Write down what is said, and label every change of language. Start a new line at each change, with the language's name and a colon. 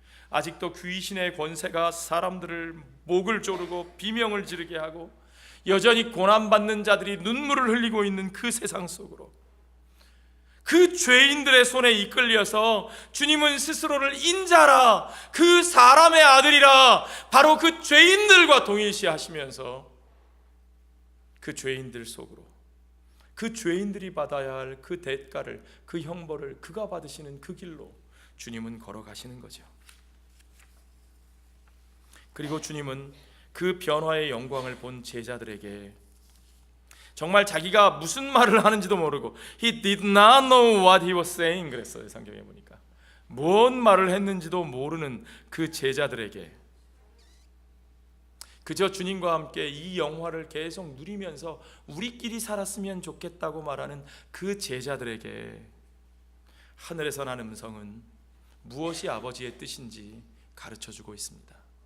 Korean: 아직도 귀신의 권세가 사람들을 목을 조르고 비명을 지르게 하고 여전히 고난받는 자들이 눈물을 흘리고 있는 그 세상 속으로 그 죄인들의 손에 이끌려서 주님은 스스로를 인자라, 그 사람의 아들이라, 바로 그 죄인들과 동일시하시면서 그 죄인들 속으로, 그 죄인들이 받아야 할 그 대가를, 그 형벌을 그가 받으시는 그 길로 주님은 걸어가시는 거죠. 그리고 주님은 그 변화의 영광을 본 제자들에게 정말 자기가 무슨 말을 하는지도 모르고
English: He did not know what he was saying
Korean: 그랬어요. 성경에 보니까 뭔 말을 했는지도 모르는 그 제자들에게 그저 주님과 함께 이 영화를 계속 누리면서 우리끼리 살았으면 좋겠다고 말하는 그 제자들에게 하늘에서 난 음성은 무엇이 아버지의 뜻인지 가르쳐주고 있습니다.